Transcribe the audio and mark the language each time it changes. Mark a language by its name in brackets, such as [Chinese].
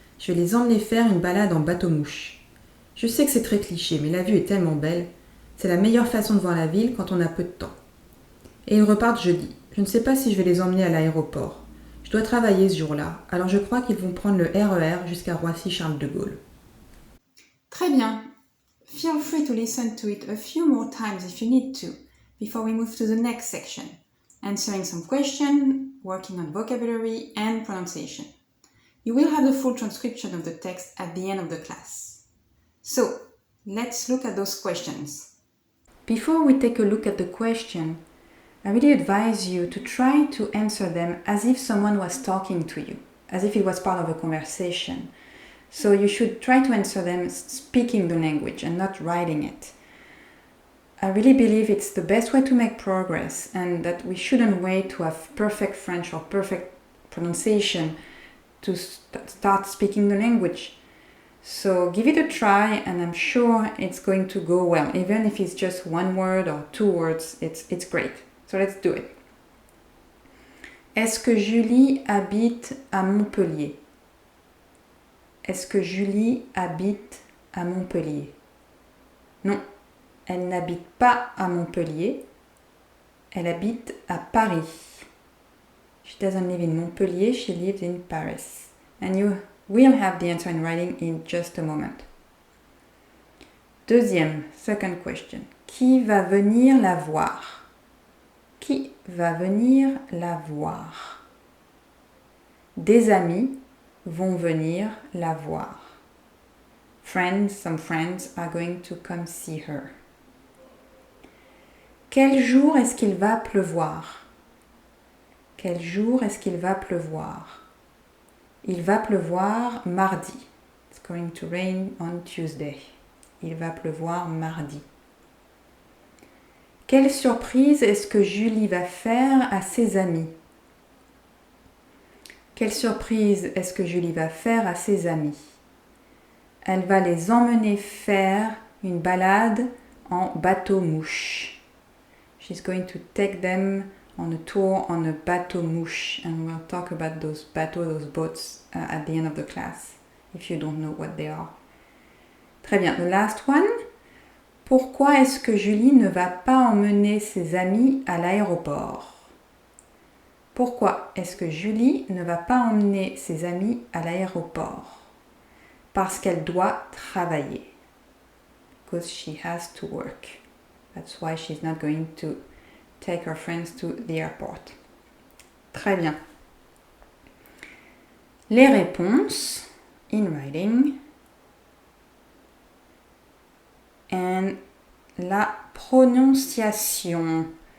[French] Je vais les emmener faire une balade en bateau-mouche. Je sais que c'est très cliché, mais la vue est tellement belle. C'est la meilleure façon de voir la ville quand on a peu de temps. Et ils repartent jeudi. Je ne sais pas si je vais les emmener à l'aéroport. Je dois travailler ce jour-là, alors je crois qu'ils vont prendre le RER jusqu'à Roissy-Charles de Gaulle. Très bien. [English] Feel free to listen to it a few more times if you need to, before we move to the next section, answering some questions, working on vocabulary and pronunciation. You will have the full transcription of the text at the end of the class. So, let's look at those questions. Before we take a look at the question, I really advise you to try to answer them as if someone was talking to you, as if it was part of a conversation. So you should try to answer them speaking the language and not writing it. I really believe it's the best way to make progress and that we shouldn't wait to have perfect French or perfect pronunciation to start speaking the language. So give it a try and I'm sure it's going to go well. Even if it's just one word or two words, it's great. So let's do it. [French] Est-ce que Julie habite à Montpellier? Est-ce que Julie habite à Montpellier? Non, elle n'habite pas à Montpellier. Elle habite à Paris. [English] She doesn't live in Montpellier, she lives in Paris. And we'll have the answer in writing in just a moment. [French] Deuxième, [English] second question. [French] Qui va venir la voir? Qui va venir la voir? Des amis vont venir la voir. [English] Some friends are going to come see her. [French] Quel jour est-ce qu'il va pleuvoir? Quel jour est-ce qu'il va pleuvoir? Il va pleuvoir mardi. [English] It's going to rain on Tuesday. [French] Il va pleuvoir mardi. Quelle surprise est-ce que Julie va faire à ses amis? Quelle surprise est-ce que Julie va faire à ses amis? Elle va les emmener faire une balade en bateau-mouche. [English] She's going to take them on a tour on a bateau-mouche, and we'll talk about those boats at the end of the class, if you don't know what they are. [French] Très bien, [English] the last one. [French] Pourquoi est-ce que Julie ne va pas emmener ses amis à l'aéroport? Pourquoi est-ce que Julie ne va pas emmener ses amis à l'aéroport? Parce qu'elle doit travailler. [English] Because she has to work. That's why she's not going to take her friends to the airport. [French] Très bien. Les réponses [English] in writing. [French] And la prononciation.